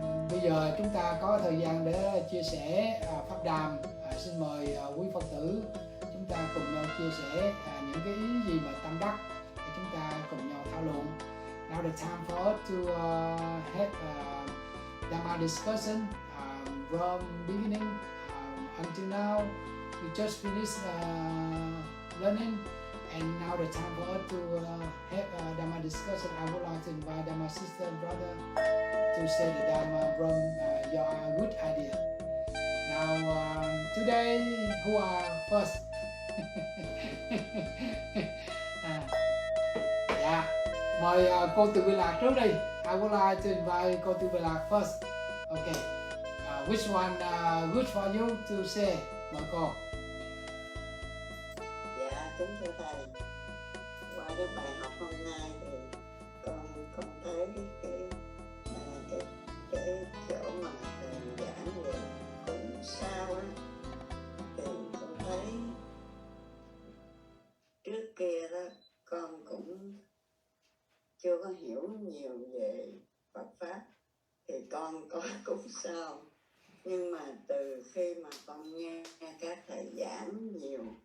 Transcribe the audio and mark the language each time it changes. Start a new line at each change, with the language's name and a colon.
Vietnamese: Bây giờ chúng ta có thời gian để chia sẻ pháp đàm. Xin mời quý Phật tử chúng ta cùng nhau chia sẻ những cái ý gì mà tâm đắc để chúng ta cùng nhau thảo luận.
English: Now the time for us to have Dhamma discussion from beginning until now. We just finished learning, and now the time for us to have Dhamma discussion. I would like to invite my sister and brother to say the Dhamma from your good idea. Now today, who are first?
Vietnamese: Yeah. Mời cô Từ Bi Lạc trước đi.
English: I would like to invite cô Từ Bi Lạc first. Okay. Which one good for you to say?
Vietnamese: Mời cô. Dạ, kính thưa thầy. Qua cái bài học hôm nay thì con thấy cái chỗ mà thầy giảng về cũng sao á, thì con thấy trước kia đó con cũng chưa có hiểu nhiều về Phật pháp, thì con có cũng sao, nhưng mà từ khi mà con nghe các thầy giảng nhiều